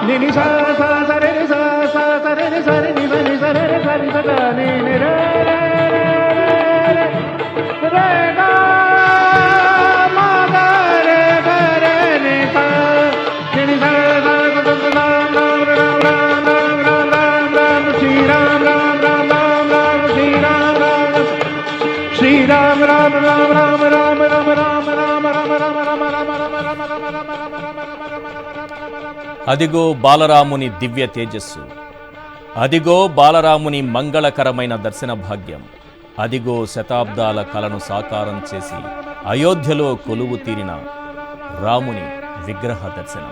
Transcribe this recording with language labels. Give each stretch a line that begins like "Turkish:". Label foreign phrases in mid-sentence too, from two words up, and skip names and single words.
Telugu: sa sa sa re re sa sa sa re re sa re ni sa ni sa re re sa ni sa da ni ni re re ga ma ga re ga re ni sa ni sa sa sa sa ram ram ram ram ram ram ram Shri Ram Ram Ram Ram Ram Shri Ram Ram Shri Ram Ram Ram Ram Ram Ram Ram Ram Ram Ram అదిగో బాలరాముని దివ్య తేజస్సు, అదిగో బాలరాముని మంగళకరమైన దర్శన భాగ్యం, అదిగో శతాబ్దాల కలను సాకారం చేసి అయోధ్యలో కొలువు తీరిన రాముని విగ్రహ దర్శనం.